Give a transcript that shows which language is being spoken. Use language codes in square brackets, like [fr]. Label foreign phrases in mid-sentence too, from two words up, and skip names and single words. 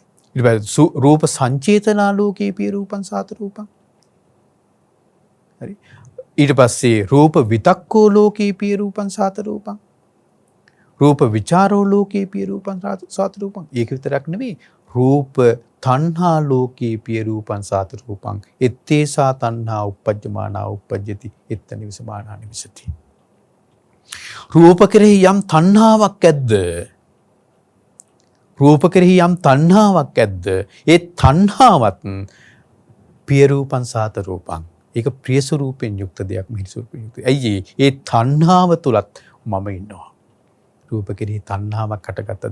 [si] ඊට පස්සේ [pi] රූප සංචේතනා ලෝකේ පිය රූපං සාත රූපං. [si] හරි? ඊට පස්සේ [pi] රූප විතක්කෝ ලෝකේ පිය රූපං සාත රූපං. රූප විචාරෝ ලෝකේ පිය රූපං සාත රූපං. [si] ඒක විතරක් නෙවෙයි, [pi] රූප තණ්හා ලෝකේ පිය රූපං සාත රූපං එත්තේසා තණ්හා uppajjamaana uppajjati එත්ත නිවසමානා නිවසති. [si] රූප කෙරෙහි යම් තණ්හාවක් ඇද්ද? රූප කෙරෙහි යම් තණ්හාවක් ඇද්ද? ඒ තණ්හාවත් [pi] පිය රූපං සාත රූපං. [si] ඒක ප්‍රිය ස්වරූපයෙන් යුක්ත දෙයක්, මිහිරි ස්වරූපයෙන් යුක්ත. ඇයි ඒ තණ්හාව තුලත් මම ඉන්නවා. රූප කෙරෙහි තණ්හාවක් හටගත්තද?